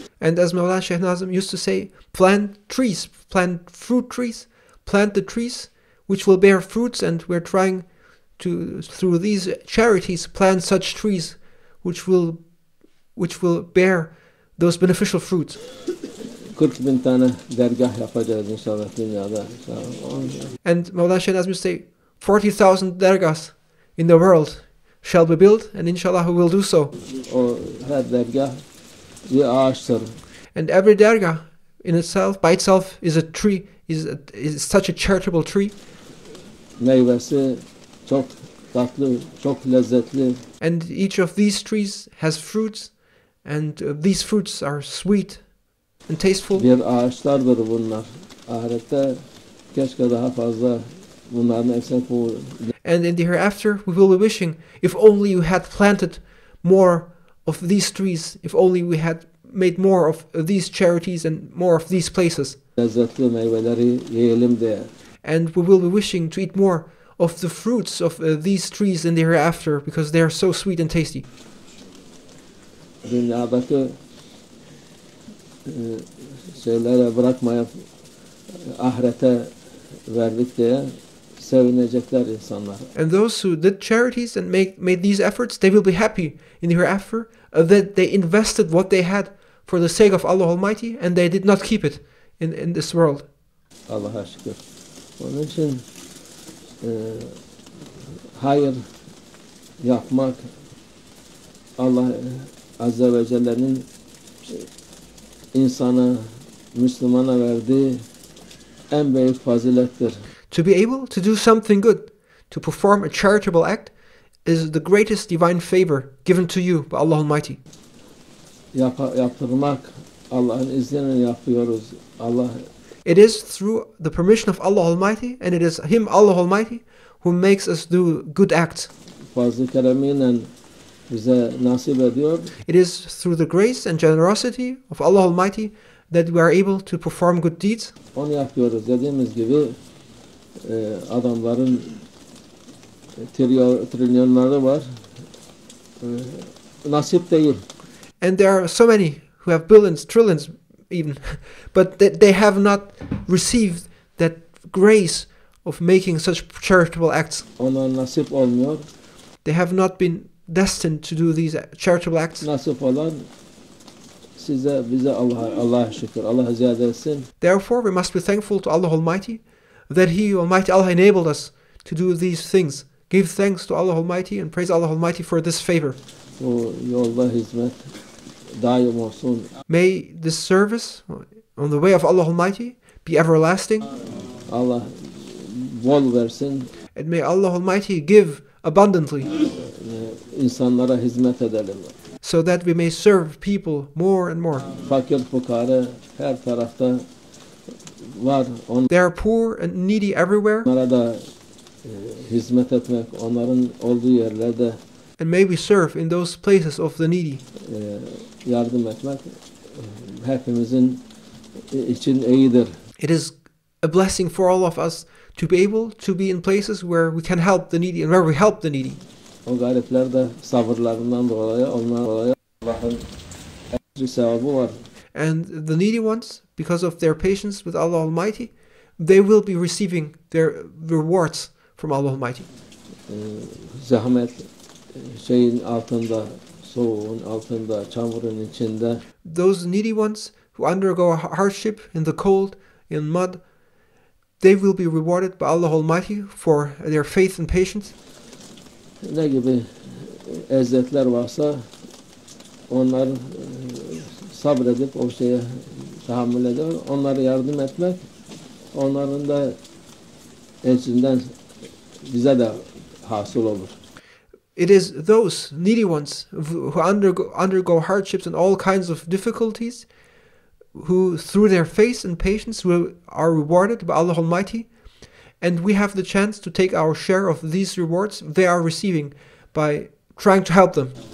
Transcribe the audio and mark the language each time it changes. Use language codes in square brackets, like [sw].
[en] And as Mawlana Shaykh Nazim used to say, plant trees, plant fruit trees, plant the trees which will bear fruits, and we're trying to, through these charities, plant such trees which will bear those beneficial fruits. [tr] 40.000 tane dergah yapacağız inşallah dünyada. [en] And Mawlana Shaykh Nazim used to say, 40,000 dergahs in the world shall be built, and inshallah we will do so. [tr] O her dergah bir ağaçtır. [en] And every dergah in itself, by itself, is a tree, is such a charitable tree. [tr] Meyvesi çok tatlı, çok lezzetli. [en] And each of these trees has fruits, and these fruits are sweet and tasteful. [tr] Bir ağaçlardır bunlar. Ahirette keşke daha fazla bunların hepsini [en] And in the hereafter, we will be wishing, if only you had planted more of these trees, if only we had made more of these charities and more of these places. [tr] lezzetli meyveleri yiyelim diye. [en] And we will be wishing to eat more of the fruits of these trees in the hereafter, because they are so sweet and tasty. [tr] Dünyadaki şeylere bırakmayıp ahirete verdik diye sevinecekler insanlar. [en] And those who did charities and made these efforts, they will be happy in the hereafter that they invested what they had for the sake of Allah Almighty, and they did not keep it in this world. [tr] Allah'a şükür. Onun için hayır yapmak Allah Azze ve Celle'nin insana, Müslümana verdiği en büyük fazilettir. [en] To be able to do something good, to perform a charitable act, is the greatest divine favor given to you by Allah Almighty. [tr] Yaptırmak Allah'ın izniyle yapıyoruz. [en] It is through the permission of Allah Almighty, and it is Him, Allah Almighty, who makes us do good acts. [tr] Fazl-ı keremiyle bize nasip ediyor. [en] It is through the grace and generosity of Allah Almighty that we are able to perform good deeds. [tr] Onu yapıyoruz. Dediğimiz gibi adamların trilyonları var. Nasip değil. [en] And there are so many who have billions, trillions even, but they have not received that grace of making such charitable acts. [tr] Ona nasip olmuyor. [en] They have not been destined to do these charitable acts. [tr] Nasip olan bize Allah'a şükür. Allah ziyade etsin. [en] Therefore, we must be thankful to Allah Almighty that He, Almighty Allah, enabled us to do these things. Give thanks to Allah Almighty and praise Allah Almighty for this favor. [tr] Bu yolda hizmet daim olsun. [en] May this service on the way of Allah Almighty be everlasting. [tr] Allah bol versin. [en] And may Allah Almighty give abundantly, [tr] İnsanlara hizmet edelim. [en] so that we may serve people more and more. [tr] Fakir fukara her tarafta var. [en] They are poor and needy everywhere, [tr] Onlara da hizmet etmek, onların olduğu yerlerde [en] and may we serve in those places of the needy. [tr] Yardım etmek hepimizin için iyidir. [en] It is a blessing for all of us to be able to be in places where we can help the needy and where we help the needy. [tr] O garipler de sabırlarından dolayı ondan dolayı Allah'ın ecri sevabı var. [en] And the needy ones, because of their patience with Allah Almighty, they will be receiving their rewards from Allah Almighty. [tr] Zahmet şeyin altında, soğuğun altında, çamurun içinde. [en] Those needy ones who undergo hardship in the cold, in mud, they will be rewarded by Allah Almighty for their faith and patience. [tr] Ne gibi eziyetler varsa onlar sabredip o şeye tahammül ediyor. Onlara yardım etmek, onların da ecrinden bize de hasıl olur. [en] It is those needy ones who undergo hardships and all kinds of difficulties who through their faith and patience are rewarded by Allah Almighty, and we have the chance to take our share of these rewards they are receiving by trying to help them.